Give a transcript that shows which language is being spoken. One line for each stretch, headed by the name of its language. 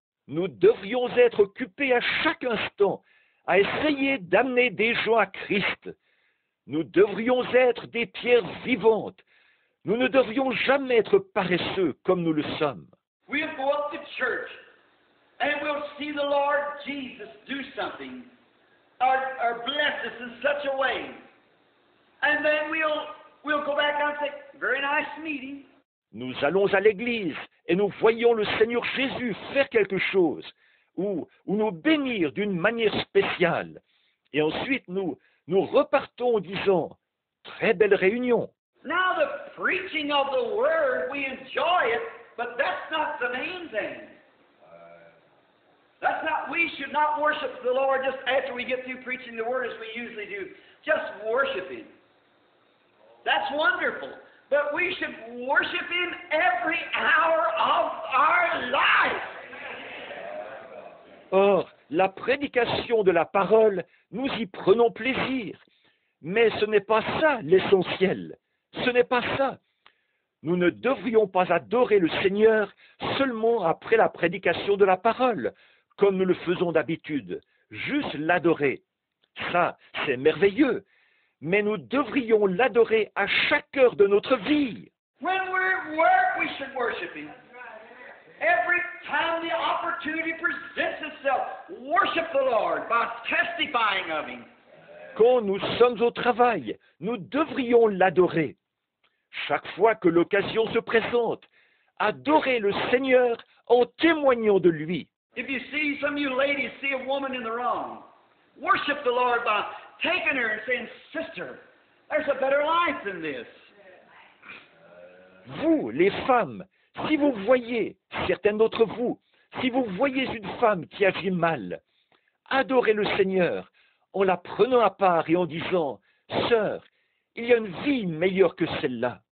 French: Nous devrions être occupés à chaque instant à essayer d'amener des gens à Christ. Nous devrions être des pierres vivantes. Nous ne devrions jamais être paresseux comme nous le sommes.
English: We'll go up to church and we'll see the Lord Jesus do something or bless us in such a way. And then we'll go back and say, very nice meeting.
French: Nous allons à l'église et nous voyons le Seigneur Jésus faire quelque chose ou nous bénir d'une manière spéciale. Et ensuite nous repartons en disant, très belle réunion.
English: Now the preaching of the Word, we enjoy it, but that's not the main thing. We should not worship the Lord just after we get through preaching the Word as we usually do. Just worship Him. That's wonderful. But we should worship Him every hour of our life.
French: Or, la prédication de la parole, nous y prenons plaisir. Mais ce n'est pas ça l'essentiel. Ce n'est pas ça. Nous ne devrions pas adorer le Seigneur seulement après la prédication de la parole, comme nous le faisons d'habitude, juste l'adorer. Ça, c'est merveilleux, mais nous devrions l'adorer à chaque heure de notre vie.
English: When we're at work, we should worship Him. Every time the opportunity presents itself, worship the Lord by testifying of Him.
French: Quand nous sommes au travail, nous devrions l'adorer. Chaque fois que l'occasion se présente, adorer le Seigneur en témoignant de lui.
English: If you see, some of you ladies see a woman in the wrong, worship the Lord by taking her and saying, Sister, there's a better life than this.
French: Vous, les femmes, si vous voyez, certaines d'entre vous, si vous voyez une femme qui agit mal, adorez le Seigneur en la prenant à part et en disant, Sœur, il y a une vie meilleure que celle-là.